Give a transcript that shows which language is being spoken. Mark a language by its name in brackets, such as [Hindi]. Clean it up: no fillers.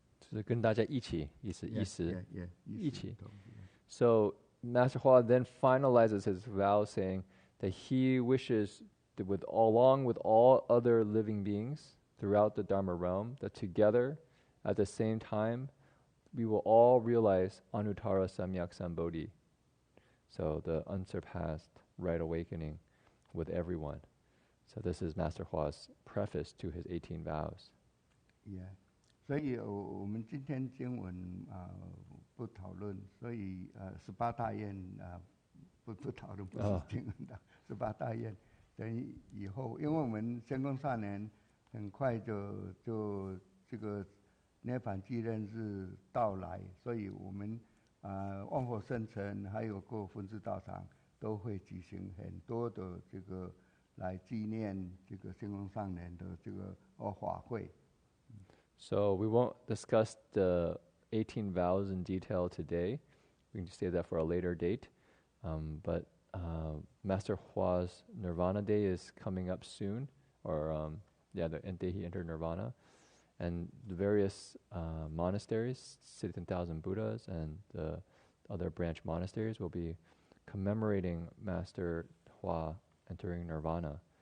[Chinese] 就是跟大家一起，意思，一起。 [English] So Master Hua then finalizes his vow saying that he wishes that along with all other living beings throughout the Dharma realm, that together at the same time we will all realize Anuttara Samyak Sambodhi. So the unsurpassed right awakening with everyone. So this is Master Hua's preface to his 18 vows. Yeah. [Chinese] 所以我们今天经文不讨论，所以18大愿不讨论，不是经文的18大愿。等以后，因为我们仙公上人很快就这个涅槃纪念日到来，所以我们万佛圣城还有各分支道场都会举行很多的这个来纪念这个仙公上人的这个法会。 [English] So we won't discuss the 18 vows in detail today. We can just save that for a later date. But Master Hua's Nirvana Day is coming up soon, or the day he entered Nirvana. And the various monasteries, 10,000 Buddhas and the other branch monasteries will be commemorating Master Hua entering Nirvana.